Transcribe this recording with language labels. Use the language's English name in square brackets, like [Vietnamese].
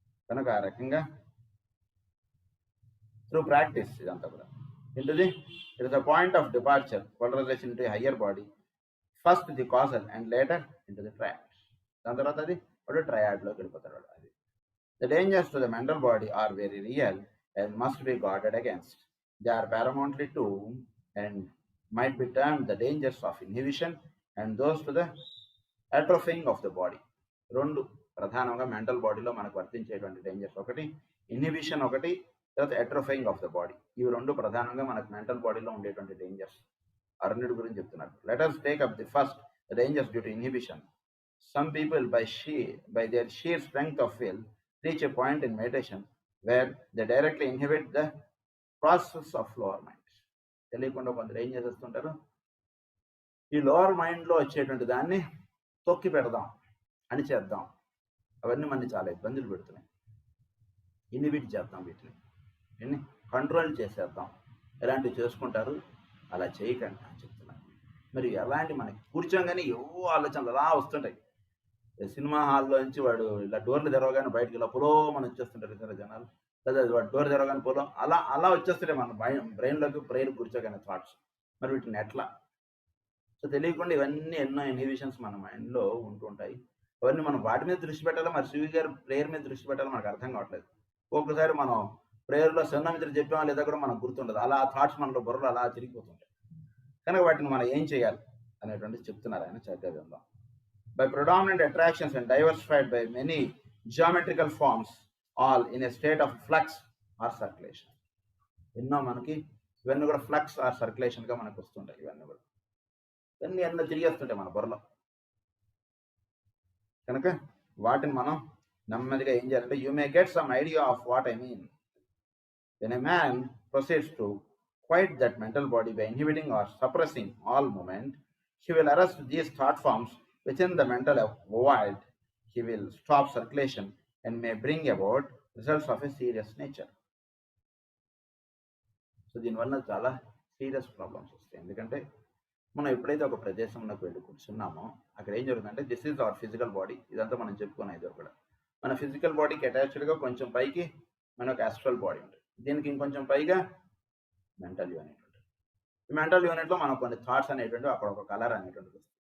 [Telugu] కనుక ఆ రకంగా త్రూ ప్రాక్టీస్ ఇదంతా కూడా ఏంటిది, [English] It is the point of departure, polarisation into higher body, first the causal and later into the triad. [Telugu] దాని తర్వాత అది వాడు ట్రయాడ్లోకి వెళ్ళిపోతాడు. [English] అది the dangers to the mental body are very real and must be guarded against. They are paramountly to and might be termed the dangers of inhibition and those to the atrophying of the body. [Telugu] రెండు ప్రధానంగా mental బాడీలో మనకు వర్తించేటువంటి dangers, ఒకటి inhibition, ఒకటి తర్వాత అట్రోఫైయింగ్ of the body. ఇవి రెండు ప్రధానంగా మనకు మెంటల్ బాడీలో ఉండేటువంటి డేంజర్స్. అరుణుడి గురించి చెప్తున్నారు. [English] Let us take up the first, the dangers due to inhibition. Some people by their sheer strength of will reach a point in meditation where they directly inhibit the process of lower mind. [Telugu] తెలియకుండా కొందరు ఏం చేసేస్తుంటారు, ఈ lower మైండ్లో వచ్చేటువంటి దాన్ని తొక్కి పెడదాం, అని చేద్దాం, అవన్నీ మనని చాలా ఇబ్బందులు పెడుతున్నాయి, ఇన్హిబిట్ చేద్దాం, వీటిని కంట్రోల్ చేసేద్దాం, ఇలాంటివి చేసుకుంటారు. అలా చేయకండి అని చెప్తున్నాను. మరి ఎలాంటి మనకి కూర్చోగానే ఏవో ఆలోచనలు అలా వస్తుంటాయి. సినిమా హాల్లో నుంచి వాడు ఇలా డోర్లు తెరవగానే బయటకు ఇలా పొలో మనం వచ్చేస్తుంటారు ఇతర జనాలు, లేదా వాడు డోర్ తెరవగానే పొలో అలా వచ్చేస్తుంటాయి మన బ్రెయిన్లోకి కూర్చోగానే థాట్స్. మరి వీటిని ఎట్లా? సో తెలియకుండా ఇవన్నీ ఎన్నో ఇన్హిబిషన్స్ మన మైండ్లో ఉంటూ ఉంటాయి. అవన్నీ మనం వాటి మీద దృష్టి పెట్టాలో, మరి శివి గారు ప్రేయర్ మీద దృష్టి పెట్టాలో మనకు అర్థం కావట్లేదు. ఒక్కసారి మనం ప్రేయర్లో సన్నమిత్ర చెప్పామో లేదా కూడా మనకు గుర్తుండదు. అలా థాట్స్ మనలో బుర్రలో అలా తిరిగిపోతుంటాయి. కనుక వాటిని మనం ఏం చేయాలి అనేటువంటిది చెప్తున్నారు ఆయన. చక్కగా విందాం. [English] By predominant attractions and diversified by many geometrical forms, all in a state of flux or circulation. [Telugu] ఎన్నో మనకి ఇవన్నీ కూడా ఫ్లక్స్ ఆర్ సర్క్యులేషన్గా మనకు వస్తుంటాయి. ఇవన్నీ ఎన్నో తిరిగేస్తుంటాయి మన బుర్రలో. కనుక వాటిని మనం నెమ్మదిగా ఏం చేయాలంటే, [English] You may get some idea of what I mean. When a man proceeds to quiet that mental body by inhibiting or suppressing all moment, he will arrest these thought forms within the mental void. He will stop circulation and may bring about results of a serious nature. [Telugu] So దీనివల్ల చాలా serious problems వస్తాయి. ఎందుకంటే మనం ఎప్పుడైతే ఒక ప్రదేశంలోకి వెళ్ళి కూర్చున్నామో అక్కడ ఏం జరుగుతుందంటే, [English] This is our physical body. [Telugu] ఇదంతా మనం చెప్పుకునేది కూడా మన ఫిజికల్ బాడీకి అటాచ్డ్గా కొంచెం పైకి మనకు ఆస్ట్రల్ బాడీ ఉంటుంది. దీనికి ఇంకొంచెం పైగా మెంటల్ యూనిట్ ఉంటుంది. ఈ మెంటల్ యూనిట్లో మనకు కొన్ని థాట్స్ అనేటువంటి అక్కడ ఒక కలర్ అనేటువంటిది వస్తుంది.